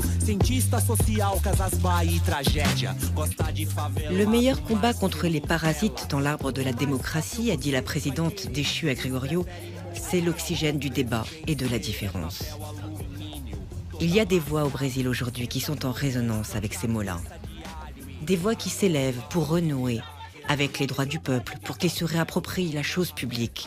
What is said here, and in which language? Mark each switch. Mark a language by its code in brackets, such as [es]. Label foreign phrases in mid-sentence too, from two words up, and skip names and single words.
[pt] Cientista social, Casas Bahia, tragédia. Gosta de favela. [fr] Le meilleur combat contre les parasites dans l'arbre de la démocratie, a dit la présidente déchue à Gregorio, c'est l'oxygène du débat et de la différence. Il y a des voix au Brésil aujourd'hui qui sont en résonance avec ces mots-là. Des voix qui s'élèvent pour renouer avec les droits du peuple, pour qu'ils se réapproprient la chose publique.